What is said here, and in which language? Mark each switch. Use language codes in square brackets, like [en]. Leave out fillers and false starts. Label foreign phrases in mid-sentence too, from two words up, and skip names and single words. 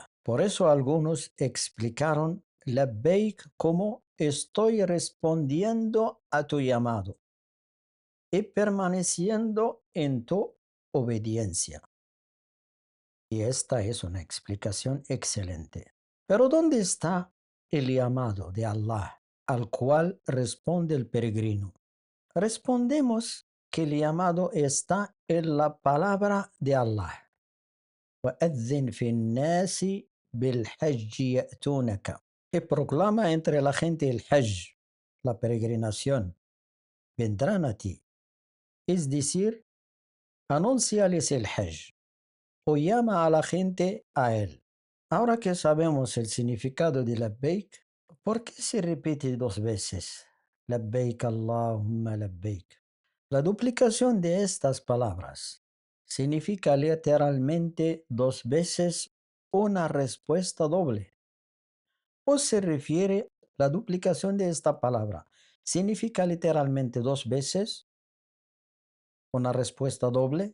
[es] Por eso algunos explicaron labbaik como estoy respondiendo a tu llamado y permaneciendo en tu obediencia. Y esta es una explicación excelente. Pero ¿dónde está el llamado de Allah al cual responde el peregrino? Respondemos que el llamado está en la palabra de Allah. [ar] وَأَذِّنْ فِي النَّاسِ بِالْحَجِّ يَأْتُونَكَ. [es] Y proclama entre la gente el hajj, la peregrinación. Vendrán a ti. Es decir, anúnciales el hajj o llama a la gente a él. Ahora que sabemos el significado de labbaik, ¿por qué se repite dos veces? [ar] لبيك اللهم لبيك. [es] La duplicación de estas palabras significa literalmente dos veces una respuesta doble. ¿O se refiere la duplicación de esta palabra? ¿Significa literalmente dos veces una respuesta doble?